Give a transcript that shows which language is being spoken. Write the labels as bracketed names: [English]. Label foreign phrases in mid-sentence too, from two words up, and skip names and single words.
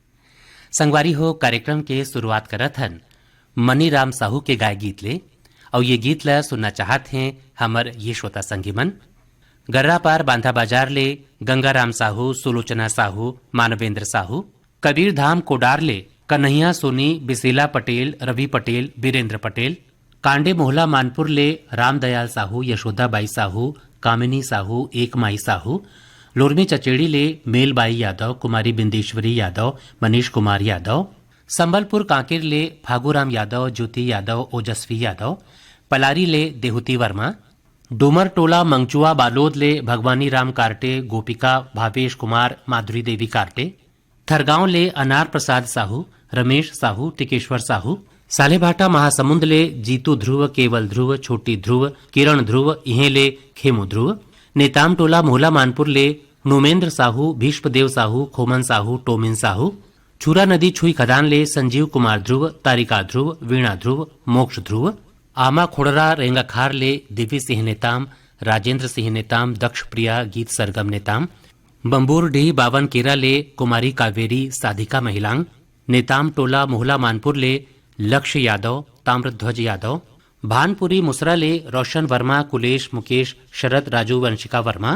[Chhattisgarhi] संगवारी हो कार्यक्रम के शुरुआत करत हन मनी राम साहू के गाय गीत ले, और ये गीत ला सुनना चाहत हैं हमर ये श्रोता संगी मन। गर्रा पार बांधा बाजार ले गंगाराम साहू, सुलोचना साहू, मानवेंद्र साहू, कबीर धाम कोडार ले कन्हैया सोनी, बिसेला पटेल, रवि पटेल, बीरेंद्र पटेल, कांडे मोहला मानपुर ले रामदयाल साहू, यशोदाबाई साहू, कामिनी साहू, एकमाई साहू, लोरमी चचेड़ी ले मेलबाई यादव, कुमारी बिंदेश्वरी यादव, मनीष कुमार यादव, संबलपुर कांकेर ले फागूराम यादव, ज्योति यादव, ओजस्वी यादव, पलारी ले देहुती वर्मा, डूमर टोला मंगचुआ बालोद ले भगवानी राम कार्टे, गोपिका, भावेश कुमार, माधुरी देवी कार्टे, थरगांव ले अनार प्रसाद साहू, रमेश साहू, टिकेश्वर साहू, सालेभाटा महासमुंद ले जीतू ध्रुव, केवल ध्रुव, छोटी ध्रुव, किरण ध्रुव, इहे ले खेमू ध्रुव, नेताम टोला मोहला मानपुर ले नुमेंद्र साहू, भीष्मदेव साहू, खोमन साहू, टोमिन साहू, छुरा नदी छुई खदान ले संजीव कुमार ध्रुव, तारिका ध्रुव, वीणा ध्रुव, मोक्ष ध्रुव, आमा खोड़रा रेंगाखार ले दिव्य सिंह नेताम, राजेंद्र सिंह नेताम, दक्ष प्रिया गीत सरगम नेताम, बम्बूर डीह बावन केरा ले कुमारी कावेरी, साधिका महिलांग, नेताम टोला मोहला मानपुर ले लक्ष्य यादव, ताम्रध्वज यादव, भानपुरी मुसरा ले रोशन वर्मा, कुलेश, मुकेश, शरद, राजू, वंशिका वर्मा,